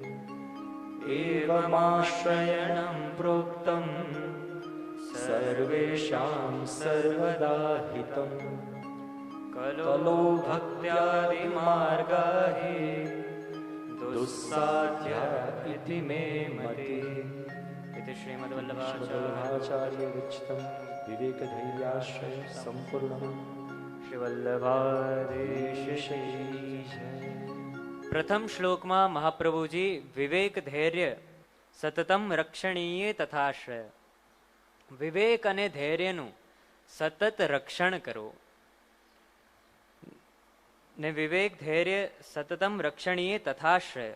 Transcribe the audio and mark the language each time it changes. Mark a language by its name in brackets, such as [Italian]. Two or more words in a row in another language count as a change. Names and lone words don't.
[Sanskrit] एवमाश्रयणं प्रोक्तं सर्वेषां सर्वदा हितम् कलो भक्त्यादिमार्गा हि दुस्साध्या इति मे मतिः इति श्रीमद्वल्लभाचार्य विरचितं विवेकधैर्याश्रय संपूर्णम् श्रीवल्लभादेश [Gujarati] પ્રથમ શ્લોકમાં મહાપ્રભુજી [Sanskrit] વિવેક ધૈર્ય સતતમ રક્ષણીય તથાશ્રય, [Gujarati] વિવેક અને ધૈર્યનું સતત રક્ષણ કરવું ને [Sanskrit] વિવેક ધૈર્ય સતતમ રક્ષણીય તથાશ્રય.